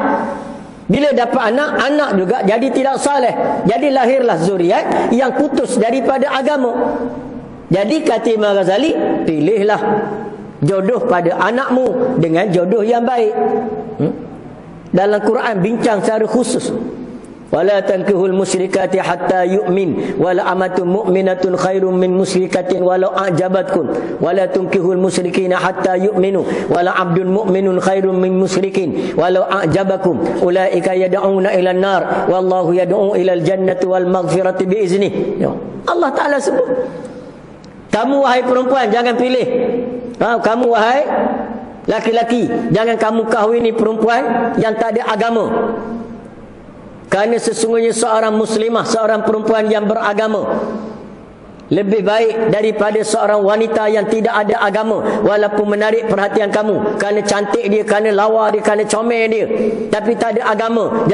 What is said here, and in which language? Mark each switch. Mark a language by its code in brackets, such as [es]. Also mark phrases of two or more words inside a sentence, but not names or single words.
[ms] Bila dapat anak, anak juga jadi tidak saleh. Jadi lahirlah zuriat yang putus daripada agama. Jadi kata Imam Ghazali, pilihlah jodoh pada anakmu dengan jodoh yang baik. Dalam Quran bincang secara khusus, [ar] ولا تنكحوا المشركات حتى يؤمن ولأمة مؤمنة خير من مشركة ولو أعجبتكم ولا تنكحوا المشركين حتى يؤمنوا ولعبد مؤمن خير من مشرك ولو أعجبكم أولئك يدعون إلى النار والله يدعو إلى الجنة والمغفرة بإذنه. [ms] Allah Ta'ala sebut, kamu wahai perempuan jangan pilih, kamu wahai laki-laki jangan kamu kahwini perempuan yang tak ada agama. Kerana sesungguhnya seorang muslimah, seorang perempuan yang beragama lebih baik daripada seorang wanita yang tidak ada agama, walaupun menarik perhatian kamu kerana cantik dia, kerana lawa dia, kerana comel dia, tapi tak ada agama.